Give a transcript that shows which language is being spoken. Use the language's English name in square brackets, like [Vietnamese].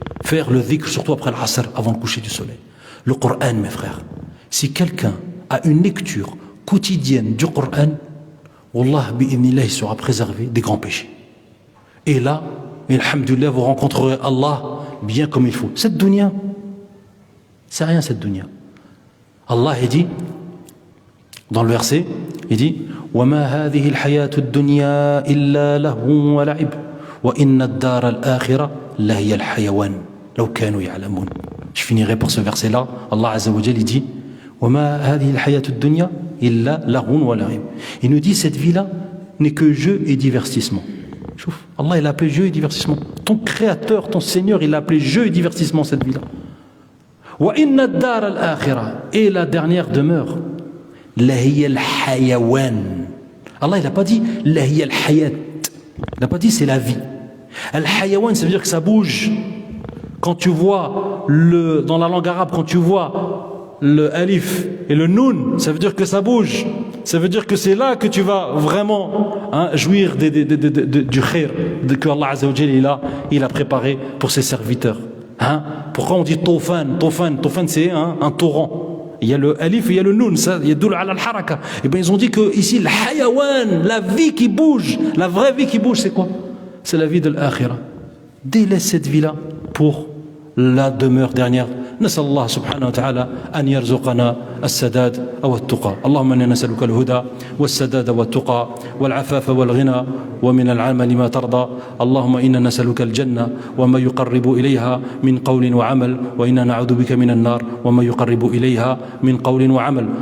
[French] Faire le dhikr, surtout après l'asr, avant le coucher du soleil. Le Coran, mes frères. Si quelqu'un a une lecture quotidienne du Coran, wallah, bi'idhnillah, il sera préservé des grands péchés. Et là, alhamdulillah, vous rencontrerez Allah bien comme il faut. Cette dunya, c'est rien cette dunya. Allah, il dit, dans le verset, il dit, [Arabic] وَمَا هَذِهِ الْحَيَاةُ الدُّنْيَا إِلَّا لَهْوٌ وَلَعِبٌ وَإِنَّ الدَّارَ الْآخِرَةَ لَهِيَ الْحَيَوَانُ لَوْ كَانُوا يَعْلَمُونَ. [French] Je finirai par ce verset-là. [Arabic] Allah Azza wa Jal, [French] il dit, [Arabic] وَمَا هَذِهِ الْحَيَاةُ الدُّنْيَا إِلَّا لَهْوٌ وَلَعِبٌ. [French] Il nous dit, cette vie-là n'est que jeu et divertissement. Chouf, Allah, il a appelé jeu et divertissement. Ton créateur, ton Seigneur, il a appelé jeu et divertissement cette vie-là. [Arabic] وَإِنَّ الدَّارَ الْآخِرَةَ. [French] Et la dernière demeure, [Arabic] لَهِيَ الْحَيَوَانُ. [French] Allah, il n'a pas dit [Arabic] لَهِيَ الْحَيَاةُ. [French] Il n'a pas dit c'est la vie. Al-Hayawan, ça veut dire que ça bouge. Quand tu vois dans la langue arabe, quand tu vois le alif et le noun, ça veut dire que ça bouge. Ça veut dire que c'est là que tu vas vraiment jouir du khair que Allah Azza wa Jalla il a préparé pour ses serviteurs. Pourquoi on dit Tofan? Tofan c'est un torrent. Il y a le alif et il y a le noun, ça, il y a doul ala al-haraka. Et bien ils ont dit que ici, le hayawan, la vie qui bouge, la vraie vie qui bouge, c'est quoi? C'est la vie de l'akhira. Délaisse cette vie-là pour la demeure dernière. [Arabic] نسأل الله سبحانه وتعالى أن يرزقنا السداد أو التقى. اللهم إنا نسألك الهدى والسداد والتقى والعفاف والغنى ومن العمل ما ترضى. اللهم إنا نسألك الجنة وما يقرب إليها من قول وعمل وإنا نعوذ بك من النار وما يقرب إليها من قول وعمل.